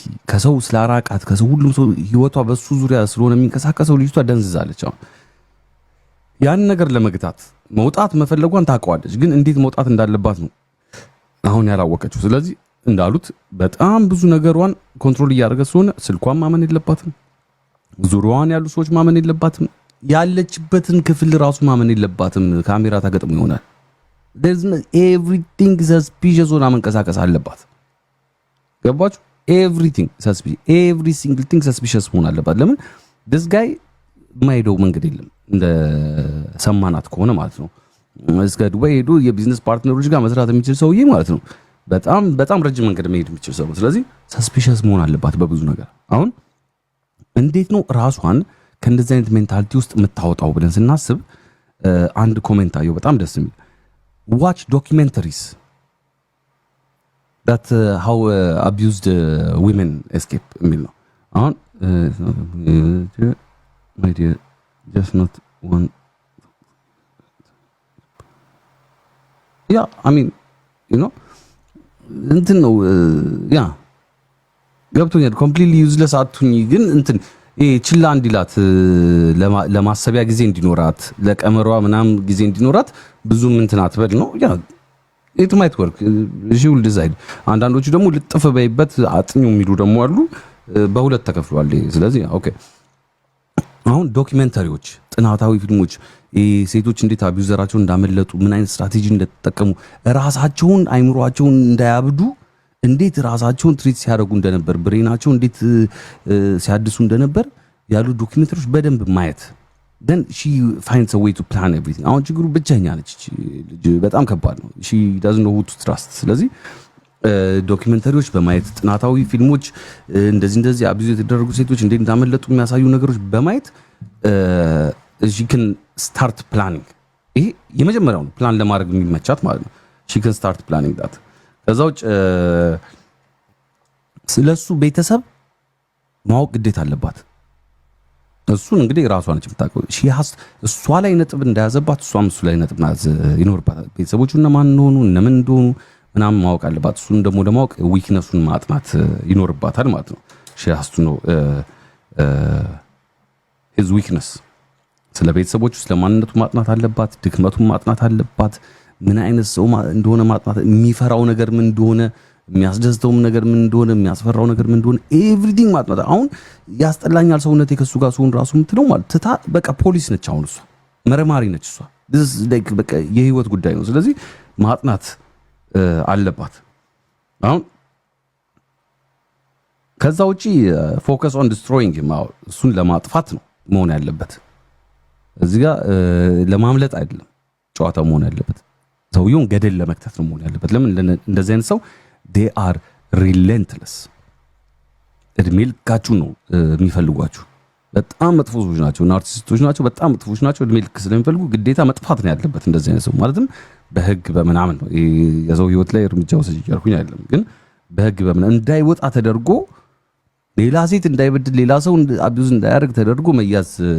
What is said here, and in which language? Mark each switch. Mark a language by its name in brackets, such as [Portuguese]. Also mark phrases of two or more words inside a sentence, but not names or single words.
[Amharic] ከሰው ስላራቃት ከሰው ሁሉም ሰው ህይወቷ በሱ ዙሪያ ስለሆነ የሚንቀሳቀሰው ልጅቷ ደንዝዛለች። አሁን ያን ነገር ለመግታት መውጣት መፈለጓን ታውቀዋለች፣ ግን እንዴት መውጣት እንዳለባት ነው አሁን ያላወቀችው። ስለዚህ እንዳሉት በጣም ብዙ ነገሯን ኮንትሮል እያደረገ ስለሆነ ስልኳን ማመን የለባትም፣ ዙሪያዋን ያሉ ሰዎች ማመን የለባትም፣ ያለችበትን ክፍል ራሱ ማመን የለባትም። ካሜራ ተገጥሞ ይሆናል [English] everything suspicious [Amharic] ሆና መንቀሳቀስ አለባት። ገባችሁ? [English] everything suspicious፣ every single thing suspicious [Amharic] መሆን አለባት። ለምን [English] this guy [Amharic] የማይሄደው መንገድ የለም እንደ ሰማናት ከሆነ ማለት ነው። እስከ ዱባይ ሄዶ የቢዝነስ ፓርትነሮች ጋር መስራት የሚችል ሰውዬ ማለት ነው። በጣም ረጅም መንገድ መሄድ የሚችል ሰው። ስለዚህ ሰስፒሽስ መሆን አለባት በብዙ ነገር። አሁን እንዴት ነው ራሷን ከእንደዚህ አይነት ሜንታሊቲ ውስጥ የምታወጣው ብለን ስናስብ አንድ ኮሜንት አየሁ በጣም ደስ የሚል [English] watch documentaries that how abused women escape [Amharic] የሚል ነው። አሁን [English] my dear just not one I mean you know [Amharic] እንትን ነው ያ ገብቶኛል። [English] completely useless [Amharic] አትሁኝ፣ ግን እንትን ችላ እንዲላት ለማሰቢያ ጊዜ እንዲኖራት ለቀመሯ ምናምን ጊዜ እንዲኖራት ብዙም እንትን አትበል ነው። ያ [English] it might work she will decide። [Amharic] አንዳንዶቹ ደግሞ ልጥፍ በይበት አጥኙ የሚሉ ደግሞ አሉ። በሁለት ተከፍሏል። ስለዚህ ኦኬ አሁን ዶክመንታሪዎች፣ ጥናታዊ ፊልሞች ሴቶች እንዴት አቢዩዘራቸውን እንዳመለጡ፣ ምን አይነት ስትራቴጂ እንደተጠቀሙ፣ ራሳቸውን አይምሮአቸውን እንዳያብዱ እንዴት ራሳቸውን ትሪት ሲያደርጉ እንደነበር፣ ብሬናቸው እንዴት ሲያድሱ እንደነበር ያሉ ዶክመንተሪዎች በደንብ ማየት [English] then she finds a way to plan everything [Amharic] አሁን ችግሩ ብቸኛ ነች ልጅ በጣም ከባድ ነው [English] she doesn't know who to trust [Amharic] ስለዚህ ዶክመንተሪዎች በማየት ጥናታዊ ፊልሞች እንደዚህ አብዙ የተደረጉ ሴቶች እንዴት እንዳመለጡ የሚያሳዩ ነገሮች በማየት [English] she can start planning [Amharic] ይሄ የመጀመሪያው ነው ፕላን ለማድረግ የሚመቻት ማለት ነው [English] she can start planning that [Amharic] ከዛው ስለሱ ቤተሰብ ማወቅ ግዴታ አለባት እሱን እንግዲህ ራሷ ነች የምታውቀው እሷ ላይ ነጥብ እንዳያዘባት እሷም እሱ ላይ ነጥብ ማያዝ ይኖርባታል ቤተሰቦቹ እነማን እንደሆኑ እነምን እንደሆኑ ምናምን ማወቅ አለባት እሱን ደግሞ ለማወቅ ዊክነሱን ማጥናት ይኖርባታል ማለት ነው [English] she has to know his weakness [Amharic] ስለ ቤተሰቦቹ ስለ ማንነቱ ማጥናት አለባት ድክመቱን ማጥናት አለባት ምን አይነት ሰው እንደሆነ ማጥናት የሚፈራው ነገር ምን እንደሆነ የሚያስደስተው ነገር ምን እንደሆነ የሚያስፈራው ነገር ምን እንደሆነ ኤቭሪቲንግ ማጥናት አሁን ያስጠላኛል ሰውነቴ ከሱ ጋር ሰውን ራሱ የምትለው ማለት ትታ በቃ ፖሊስ ነች አሁን እሷ መርማሪ ነች እሷ [English] this like [Amharic] በቃ የህይወት ጉዳይ ነው ስለዚህ ማጥናት አለባት አሁን ከዛ ውጪ [English] focus on destroying [Amharic] እሱን ለማጥፋት ነው መሆን ያለበት እዚህ ጋር ለማምለጥ አይደለም ጨዋታ መሆን ያለበት ሰውየውን ገደል ለመክተት ነው መሆን ያለበት ለምን እንደዚህ አይነት ሰው [English] they are relentless [Amharic] እድሜ ልካችሁ ነው የሚፈልጓችሁ በጣም መጥፎ ሰዎች ናቸው ናርሲስቶች ናቸው በጣም መጥፎች ናቸው እድሜ ልክ ስለሚፈልጉ ግዴታ መጥፋት ነው ያለበት እንደዚህ አይነት ሰው ማለትም በህግ በመናምን ነው የሰው ህይወት ላይ እርምጃ ወሰጅ ያልኩኝ አይደለም ግን በህግ በመናምን እንዳይወጣ ተደርጎ ሌላ ሴት እንዳይበድል ሌላ ሰው አቢዩዝ እንዳያደርግ ተደርጎ መያዝ